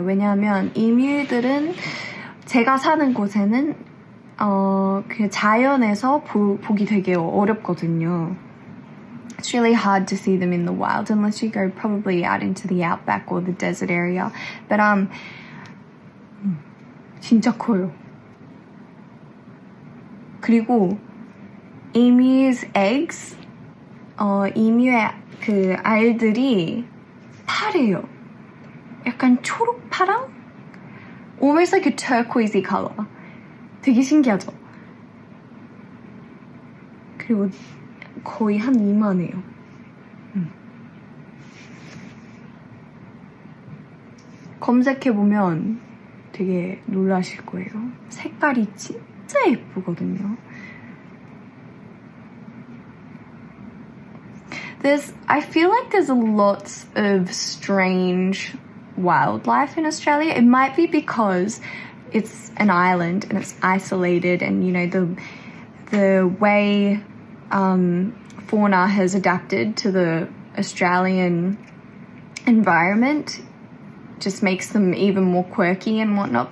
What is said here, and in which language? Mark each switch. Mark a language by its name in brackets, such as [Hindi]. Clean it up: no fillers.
[Korean] 왜냐하면 emu들은 제가 사는 곳에는 그 자연에서 보기 되게 어렵거든요. [English] It's really hard to see them in the wild unless you go probably out into the outback or the desert area. [Korean] But 진짜 커요. 그리고 emu's eggs, emu의 그 알들이 파래요. 약간 초록파랑 [English] almost like a turquoisey color. [Korean] 되게 신기하죠? 그리고 거의 한 이만해요. 검색해보면 되게 놀라실 거예요. 색깔이 진짜 예쁘거든요. [English] I feel like there's lots of strange wildlife in Australia. It might be because it's an island and it's isolated, and you know the way fauna has adapted to the Australian environment just makes them even more quirky and whatnot.